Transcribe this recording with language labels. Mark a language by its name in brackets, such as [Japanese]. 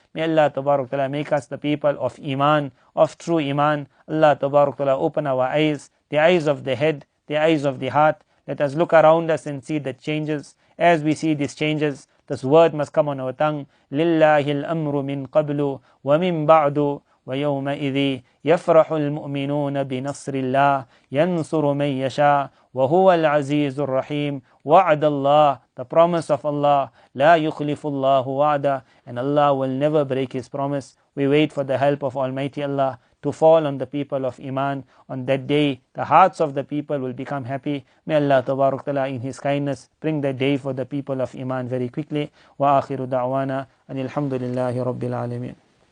[English] May Allah Tabarak Ta'ala make us the people of Iman, of true Iman. Allah Tabarak Ta'ala open our eyes, the eyes of the head, the eyes of the heart. Let us look around us and see the changes. As we see these changes, this word must come on our tongue. [Arabic] لِلَّهِ الْأَمْرُ مِنْ قَبْلُ وَمِنْ بَعْدُ وَيَوْمَئِذٍ يَفْرَحُ الْمُؤْمِنُونَ بِنَصْرِ اللَّهِ يَنْصُرُ مَنْ يَشَاءُ وَهُوَ الْعَزِيزُ الرَّحِيمُ وَعْدَ اللَّهِ, [English] the promise of Allah, [Arabic] لَا يُخْلِفُ اللَّهُ وَعْدَهُ, [English] and Allah will never break His promise. We wait for the help of Almighty Allah to fall on the people of Iman. On that day, the hearts of the people will become happy. May Allah Tabarak Ta'ala in His kindness bring that day for the people of Iman very quickly. [Arabic] Wa akhiru da'wana [English] and alhamdulillahi rabbil alameen.